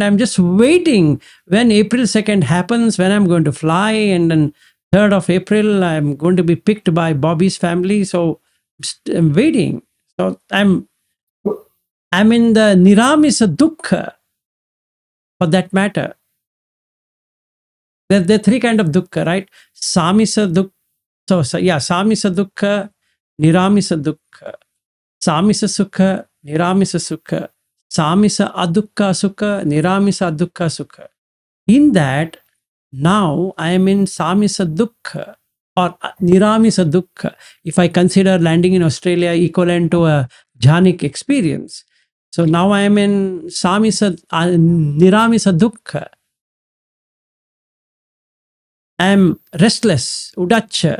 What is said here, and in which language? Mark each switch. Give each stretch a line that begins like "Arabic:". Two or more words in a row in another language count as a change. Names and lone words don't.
English: I'm just waiting when April 2nd happens, when I'm going to fly, and then 3rd of April, I'm going to be picked by Bobby's family. So I'm waiting. So I'm in the
Pali: Niramisa Dukkha,
English: for that matter. There are 3 kinds of dukkha, right?
Pali: Samisa dukkha. Samisa dukkha, Niramisa dukkha. Samisa sukha, Niramisa sukha. Samisa adukha sukha, Niramisa adukha sukha.
English: In that, Now I am in
Pali: Samisa Dukkha
English: or
Pali: Niramisa Dukkha.
English: If I consider landing in Australia equivalent to a jhanic experience. So now I am in
Pali: Samisa, Niramisa Dukkha.
English: I am restless, Udacha.